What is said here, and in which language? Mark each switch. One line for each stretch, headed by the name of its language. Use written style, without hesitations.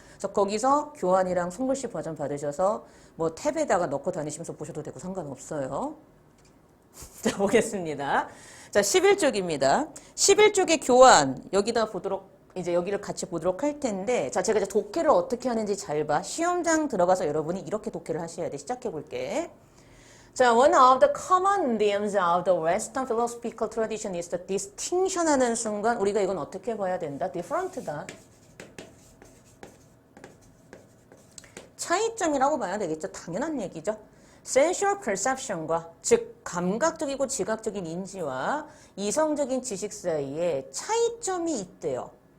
Korean: 그래서 거기서 교환이랑 손글씨 버전 받으셔서 뭐 탭에다가 넣고 다니시면서 보셔도 되고 상관없어요. 자, 보겠습니다. 자, 11쪽입니다. 11쪽의 교환 여기다 보도록 이제 여기를 같이 보도록 할 텐데 자, 제가 이제 독해를 어떻게 하는지 잘 봐. 시험장 들어가서 여러분이 이렇게 독해를 하셔야 돼. 시작해 볼게.
English: 자, one of the common themes of the Western philosophical tradition is the distinction
Korean: 하는 순간 우리가 이건 어떻게 봐야 된다? different다. 차이점이라고 봐야 되겠죠. 당연한 얘기죠. sensual perception과 즉 감각적이고 지각적인 인지와 이성적인 지식 사이에 차이점이 있대요.